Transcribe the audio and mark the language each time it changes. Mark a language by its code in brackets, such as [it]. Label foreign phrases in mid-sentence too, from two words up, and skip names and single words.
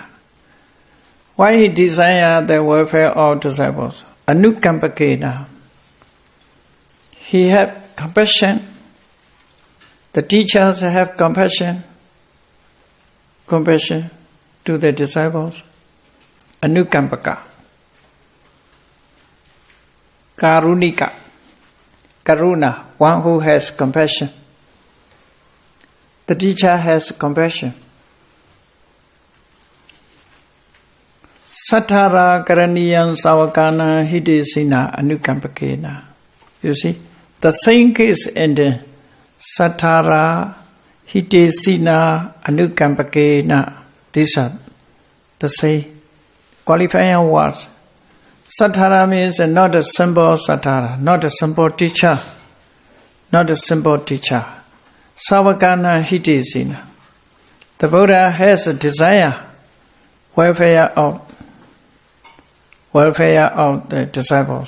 [en] Why he desire the welfare of disciples? Anukambakena. He have compassion. The teachers have compassion to the disciples. [pi] Anukambaka. Karunika. Karuna, [en] one who has compassion. The teacher has compassion. [pi] Sattara karaniyam savakana hidesina anukampakena. [en] You see, the same case in the [pi] sattara hidesina anukampakena. [en] These are the same qualifying words. Sattara means not a simple sattara, not a simple teacher, not a simple teacher. [pi] Savakana hidesina. [en] The Buddha has a desire, welfare of the disciples.